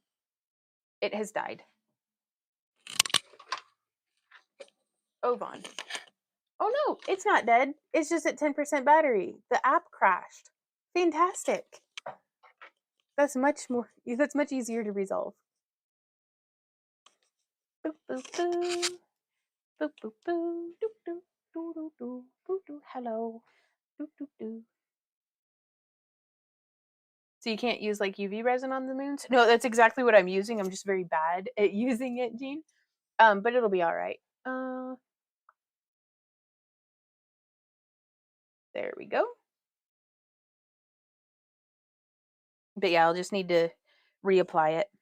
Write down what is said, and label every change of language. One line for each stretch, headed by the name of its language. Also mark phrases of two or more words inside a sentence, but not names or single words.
English: It has died. Oh, Vaughn. Oh no, it's not dead. It's just at 10% battery. The app crashed. Fantastic. That's much easier to resolve. Boop, boop, boop. Boop, boop, boop. Doop, doop, doo, doo, doo. Boop, doo. Hello. Doop, doop, doo. So you can't use like UV resin on the moons? No, that's exactly what I'm using. I'm just very bad at using it, Jean. But it'll be all right. There we go. But yeah, I'll just need to reapply it.